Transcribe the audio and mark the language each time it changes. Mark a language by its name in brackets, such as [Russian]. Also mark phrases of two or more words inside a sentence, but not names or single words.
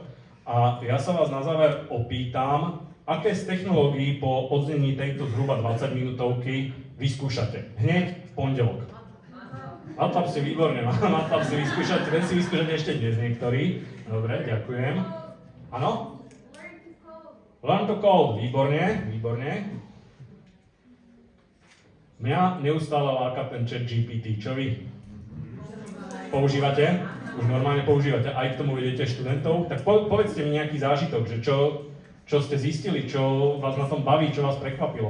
[Slovak] A ja sa vás na záver opýtam, aké z technológií po odznení tejto zhruba 20 minútovky vyskúšate? Hneď v pondelok. MATLAB si výborne, MATLAB si vyskúšať, ten si vyskúšať ešte dnes niektorí. Dobre, ďakujem. Áno? [English] Learn to code, [Slovak] výborne, výborne. Mňa neustále láka ten chat GPT, čo vy? Používate? Už normálne používate, aj k tomu vedete študentov? Tak povedzte mi nejaký zážitok, že čo ste zistili, čo vás na tom baví, čo vás prekvapilo.